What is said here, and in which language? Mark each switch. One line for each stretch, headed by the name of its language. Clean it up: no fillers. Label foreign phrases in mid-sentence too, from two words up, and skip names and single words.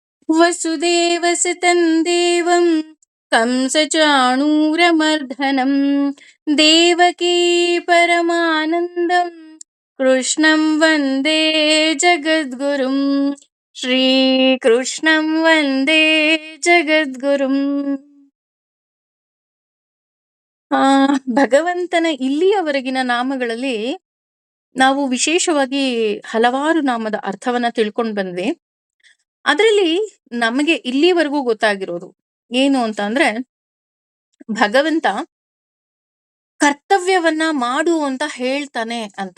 Sanskrit: ವಸುದೇವಸುತಂ ದೇವಂ ಕಂಸಚಾಣೂರಮರ್ಧನಂ ದೇವಕೀ ಪರಮಾನಂದಂ ಕೃಷ್ಣಂ ವಂದೇ ಜಗದ್ಗುರುಂ. ಶ್ರೀಕೃಷ್ಣಂ ವಂದೇ ಜಗದ್ಗುರುಂ.
Kannada: ಭಗವಂತನ ಇಲ್ಲಿಯವರೆಗಿನ ನಾಮಗಳಲ್ಲಿ ನಾವು ವಿಶೇಷವಾಗಿ ಹಲವಾರು ನಾಮದ ಅರ್ಥವನ್ನ ತಿಳ್ಕೊಂಡು ಬಂದ್ವಿ. ಅದರಲ್ಲಿ ನಮಗೆ ಇಲ್ಲಿವರೆಗೂ ಗೊತ್ತಾಗಿರೋದು ಏನು ಅಂತ ಅಂದ್ರೆ, ಭಗವಂತ ಕರ್ತವ್ಯವನ್ನ ಮಾಡು ಅಂತ ಹೇಳ್ತಾನೆ ಅಂತ.